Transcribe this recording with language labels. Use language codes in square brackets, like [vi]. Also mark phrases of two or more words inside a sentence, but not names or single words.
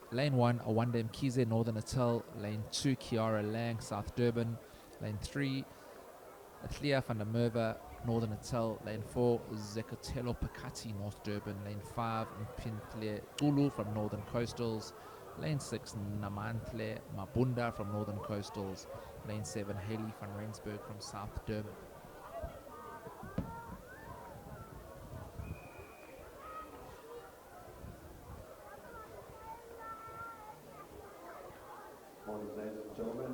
[en] Lane 1 Awande Mkize, Northern Natal. Lane 2 Kiara Lang, South Durban. Lane 3 Athlia van der Merwe, Northern Natal. Lane 4 Zekotelo Pakati, North Durban. Lane 5 Mpintle Kulu from Northern Coastals. Lane 6 Namantle Mabunda from Northern Coastals. Lane 7 Haley van Rensburg from South Durban. Morning, ladies and gentlemen.